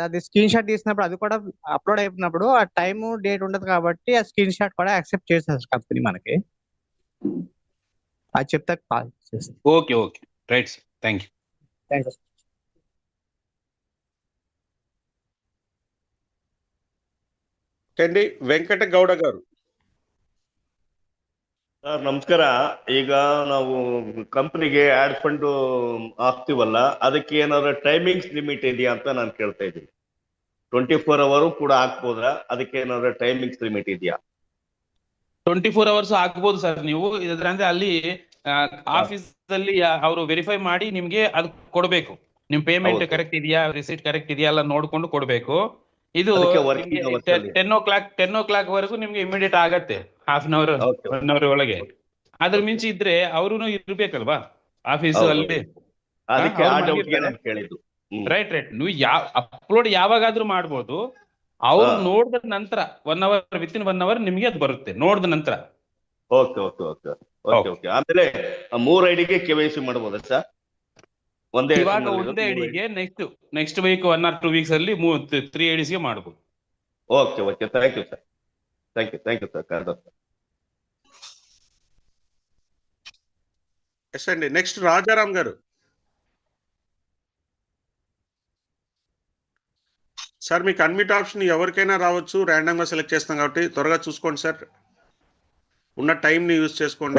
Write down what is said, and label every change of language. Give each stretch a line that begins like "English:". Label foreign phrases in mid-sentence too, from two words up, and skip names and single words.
Telugu: అది
English: screen shot
Telugu: తీసినప్పుడు అది కూడా అప్లోడ్ అయిపోయినప్పుడు ఆ
English: time date
Telugu: ఉంటది కాబట్టి ఆ
English: screen shot
Telugu: కూడా యాక్సెప్ట్ చేసేది కంపెనీ మనకి. అది చెప్తే కాల్ చేసి.
English: Okay, right sir, thank you. Thank you.
Telugu: అండి ವೆಂಕಟ ಗೌಡ గారు.
Kannada: ಸರ್ ನಮಸ್ಕಾರ. ಈಗ ನಾವು ಕಂಪನಿಗೆ
English: add fund
Kannada: ಹಾಕ್ತಿವಲ್ಲ, ಅದಕ್ಕೆ ಏನಾದ್ರು
English: timings limit
Kannada: ಇದೆಯಾ ಅಂತ ನಾನು ಕೇಳ್ತಾ ಇದ್ದೀನಿ. 24 hour ಕೂಡ ಹಾಕ್ಬೋದಾ? ಅದಕ್ಕೆ ಏನಾದ್ರು
English: timings limit
Kannada: ಇದೆಯಾ? 24 hours ಹಾಕ್ಬೋದು ಸರ್. ನೀವು ಇದ್ರಂದ್ರೆ ಅಲ್ಲಿ ಆಫೀಸ್ ಅಲ್ಲಿ ಅವರು ವೆರಿಫೈ ಮಾಡಿ ನಿಮ್ಗೆ ಅದು ಕೊಡಬೇಕು. ನಿಮ್
English: payment correct
Kannada: ಇದೆಯಾ,
English: receipt correct
Kannada: ಇದೆಯಾ ಎಲ್ಲ ನೋಡ್ಕೊಂಡು ಕೊಡಬೇಕು. ಇದು 10 o'clock ವರೆಗೂ ನಿಮ್ಗೆ ಇಮಿಡಿಯೇಟ್ ಆಗತ್ತೆ,
English: half an hour 1 hour ಒಳಗೆ.
Kannada: ಅದ್ರ ಮಿಂಚಿ ಇದ್ರೆ ಅವ್ರು ಇರ್ಬೇಕಲ್ವಾ ಆಫೀಸ್ ಅಲ್ಲಿ. ರೈಟ್. ನೀವು ಅಪ್ಲೋಡ್ ಯಾವಾಗಾದ್ರೂ ಮಾಡ್ಬೋದು. ಅವ್ರು ನೋಡಿದ ನಂತರ
English: 1 hour, within 1 hour
Kannada: ನಿಮ್ಗೆ ಅದು ಬರುತ್ತೆ ನೋಡಿದ ನಂತರ. ಓಕೆ. ಆಮೇಲೆ 3 ಐಡಿಗೆ KYC ಮಾಡಬಹುದಾ ಸರ್? ಒಂದೇ ಇವಾಗ ಒಂದೇ ಐಡಿಗೆ
English: next week 1 or 2 weeks
Kannada: ಅಲ್ಲಿ 3 IDs ಗೆ ಮಾಡಬಹುದು.
English: Okay okay, thank you sir, thank you sir Khader sir.
Telugu: ఎస్ అండి. నెక్స్ట్ రాజారాం గారు. సార్ మీకు
English: unmute option
Telugu: ఎవరికైనా రావచ్చు, ర్యాండమ్ గా సెలెక్ట్ చేస్తాం కాబట్టి త్వరగా చూసుకోండి సార్, ఉన్న టైం ని యూజ్ చేసుకోండి.